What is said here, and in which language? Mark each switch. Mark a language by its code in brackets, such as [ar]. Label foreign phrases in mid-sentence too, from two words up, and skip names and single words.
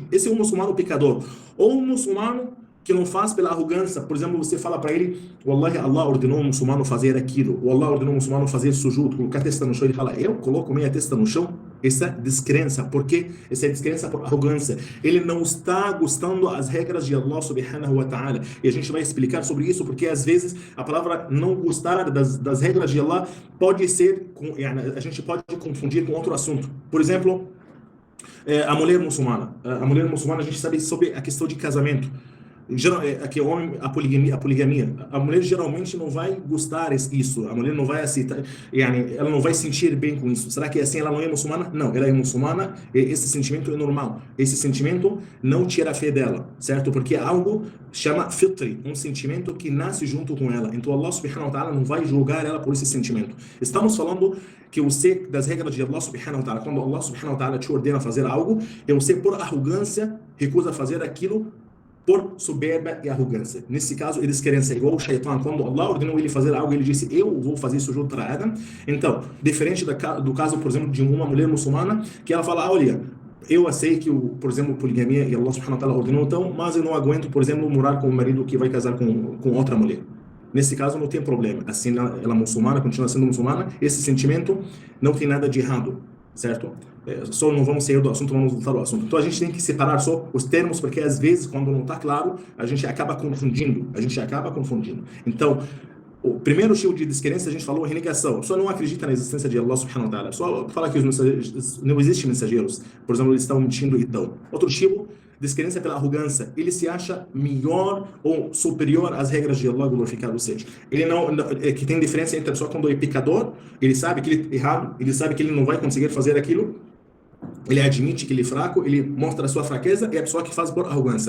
[pt] Esse é um muçulmano pecador. Ou um muçulmano que não faz pela arrogância. Por exemplo, você fala para ele: Wallahi, Allah ordenou um muçulmano fazer aquilo. Ou Allah ordenou um muçulmano fazer sujud, colocar a testa no chão. Ele fala: eu coloco minha testa no chão? Essa é descrença. Por quê? Essa é descrença por arrogância. Ele não está gostando das regras de [ar] الله سبحانه وتعالى. [pt] E a gente vai explicar sobre isso, porque às vezes a palavra não gostar das regras de Allah pode ser, a gente pode confundir com outro assunto. Por exemplo, a mulher muçulmana. A mulher muçulmana, a gente sabe sobre a questão de casamento. Aqui, a poligamia. A mulher geralmente não vai gostar disso. A mulher não vai aceitar, ela não vai sentir bem com isso. Será que assim ela não é muçulmana? Não, ela é muçulmana e esse sentimento é normal. Esse sentimento não tira a fé dela, certo? Porque é algo chama fitri, um sentimento que nasce junto com ela. Então [ar] الله سبحانه وتعالى [pt] não vai julgar ela por esse sentimento. Estamos falando que você, das regras de [ar] الله سبحانه وتعالى, [pt] quando [ar] الله سبحانه وتعالى [pt] te ordena fazer algo, e você por arrogância recusa fazer aquilo por soberba e arrogância. Nesse caso, eles querem ser igual o Shaitan. Quando Allah ordenou ele fazer algo, ele disse: eu vou fazer isso junto para Adam. Então, diferente do caso, por exemplo, de uma mulher muçulmana, que ela fala: olha, eu sei que, por exemplo, poligamia e [ar] الله سبحانه وتعالى [pt] ordenou, então, mas eu não aguento, por exemplo, morar com um marido que vai casar com outra mulher. Nesse caso, não tem problema. Assim, ela é muçulmana, continua sendo muçulmana, esse sentimento não tem nada de errado, certo? Só não vamos sair do assunto, vamos voltar ao assunto. Então a gente tem que separar só os termos, porque às vezes, quando não está claro, a gente acaba confundindo. Então, o primeiro tipo de descrença, a gente falou, renegação. Só não acredita na existência de [ar] الله سبحانه وتعالى. [pt] Só fala que não existem mensageiros. Por exemplo, eles estão mentindo e tal. Outro tipo, descrença pela arrogância. Ele se acha melhor ou superior às regras de Allah glorificado seja. Ele que tem diferença entre a pessoa quando é pecador, ele sabe que ele é errado, ele sabe que ele não vai conseguir fazer aquilo, ele admite que ele é fraco, ele mostra a sua fraqueza, e a pessoa que faz por arrogância.